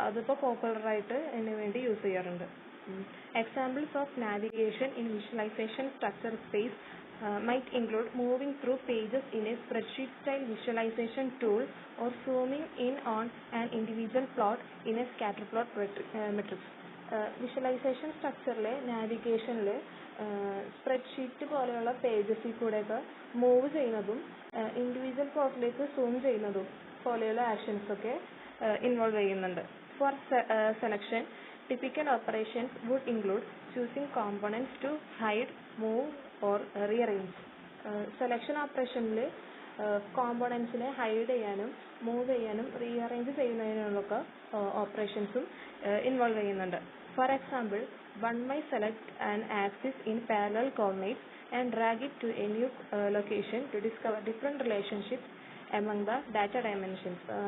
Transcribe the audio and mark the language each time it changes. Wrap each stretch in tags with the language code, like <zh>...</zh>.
<ml>അതിപ്പോൾ പോപ്പുലറായിട്ട് ഇതിനു വേണ്ടി യൂസ് ചെയ്യാറുണ്ട്.</ml> <en>Examples of navigation in visualization structure space might include moving through pages in a spreadsheet style visualization tool or zooming in on an individual plot in a scatter plot matrix.</en> <ml>Visualisation സ്ട്രക്ചറിലെ നാവിഗേഷനിൽ spreadsheet പോലെയുള്ള പേജസിൽ കൂടെയൊക്കെ move ചെയ്യുന്നതും individual പ്ലോട്ടിലേക്ക് zoom ചെയ്യുന്നതും പോലെയുള്ള ആക്ഷൻസൊക്കെ involve ചെയ്യുന്നുണ്ട്.</ml> <en>For selection, typical operations would include choosing components to hide, move or rearrange.</en> <ml>Selection ഓപ്പറേഷനിൽ കോമ്പോണൻസിനെ hide ചെയ്യാനും move ചെയ്യാനും rearrange ചെയ്യുന്നതിനുള്ളൊക്കെ ഓപ്പറേഷൻസും involve ചെയ്യുന്നുണ്ട്.</ml> <en>For example, one may select an axis in parallel coordinates and drag it to a new location to discover different relationships among the data dimensions.</en>